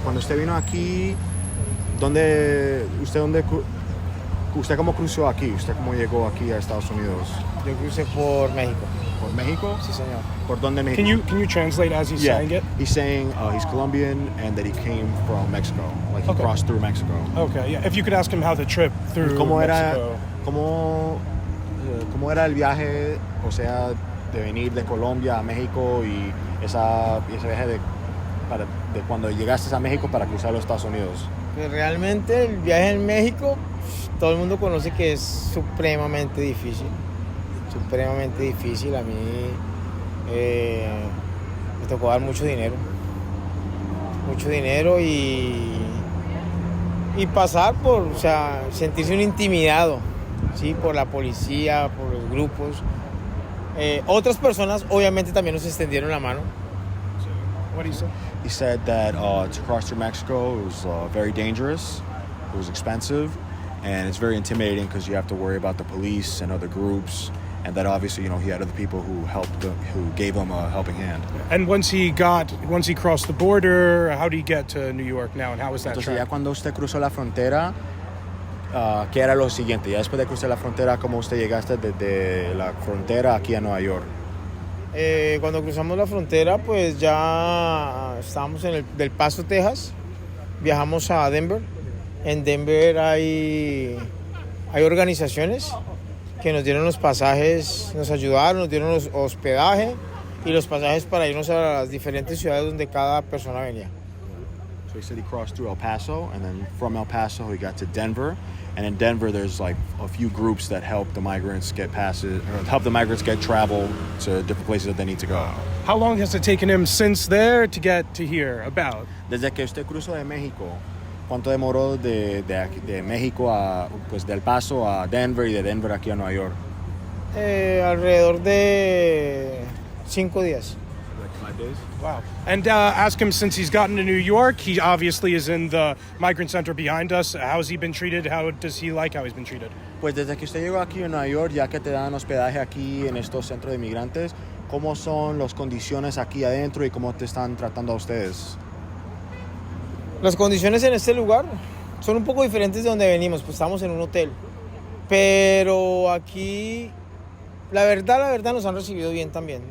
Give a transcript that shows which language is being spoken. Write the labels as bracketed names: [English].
[Spanish] Cuando usted vino aquí, ¿usted cómo cruzó aquí? ¿Usted cómo llegó aquí a Estados Unidos? Yo crucé por México. ¿Por México? Sí, señor. ¿Por dónde México? [English] Can you translate as he's saying it? He's saying he's Colombian and that he came from Mexico. Like he Okay. crossed through Mexico. Okay, yeah. If you could ask him how the trip through [Spanish] ¿Cómo [English] Mexico. [Spanish] cómo era el viaje, o sea, de venir de Colombia a México y ese viaje de cuando llegaste a México para cruzar los Estados Unidos? Pues realmente el viaje en México, todo el mundo conoce que es supremamente difícil. Supremamente difícil. A mí me tocó dar mucho dinero. Mucho dinero y pasar por, o sea, sentirse un intimidado, ¿sí? Por la policía, por los grupos. Otras personas obviamente también nos extendieron la mano. [English] What do you say? He said that to cross through Mexico it was very dangerous, it was expensive, and it's very intimidating because you have to worry about the police and other groups, and that obviously, you know, he had other people who gave him a helping hand. And once he crossed the border, how did he get to New York now, and how was that [Spanish] Entonces ya [English] trip? [Spanish] cuando usted cruzó la frontera, ¿qué era lo siguiente? Ya después de cruzar la frontera, ¿cómo usted llegaste desde la frontera aquí a Nueva York? Cuando cruzamos la frontera, pues ya estábamos en Del Paso, Texas. Viajamos a Denver. En Denver hay organizaciones que nos dieron los pasajes, nos ayudaron, nos dieron los hospedaje y los pasajes para irnos a las diferentes ciudades donde cada persona venía. [English] So he said he crossed through El Paso, and then from El Paso he got to Denver. And in Denver, there's like a few groups that help the migrants get passes, or help the migrants get travel to different places that they need to go. How long has it taken him since there to get to here? About? [Spanish] Desde que usted cruzó de México, ¿cuánto demoró de México a, pues, del Paso a Denver y de Denver aquí a Nueva York? Alrededor de 5 días. [English] Like 5 days. Wow. And ask him, since he's gotten to New York, he obviously is in the migrant center behind us. How's he been treated? How does he like how he's been treated? [Spanish] Pues desde que usted llegó aquí a Nueva York, ya que te dan hospedaje aquí en estos centros de inmigrantes, ¿cómo son las condiciones aquí adentro y cómo te están tratando a ustedes? Las condiciones en este lugar son un poco diferentes de donde venimos, pues estamos en un hotel. Pero aquí, la verdad nos han recibido bien también.